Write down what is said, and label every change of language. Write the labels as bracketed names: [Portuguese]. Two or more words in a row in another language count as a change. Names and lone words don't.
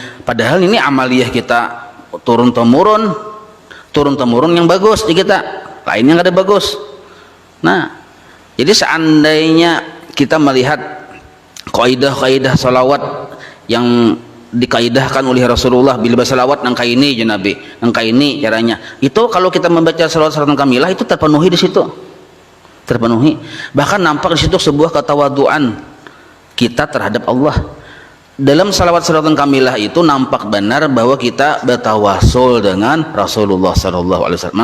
[Indonesian] Padahal ini amaliyah kita turun temurun yang bagus di kita, lainnya nggak ada bagus. Nah, jadi seandainya kita melihat kaidah-kaidah salawat yang dikaidahkan oleh Rasulullah, bila salawat [Banjar] nang kaini ya Nabi, nang kaini caranya, [Indonesian] itu kalau kita membaca salawat kamilah itu terpenuhi di situ, terpenuhi. Bahkan nampak di situ sebuah ketawaduan kita terhadap Allah. Dalam salawat kamilah itu nampak benar bahwa kita bertawasul dengan Rasulullah [Arabic] sallallahu alaihi wasallam.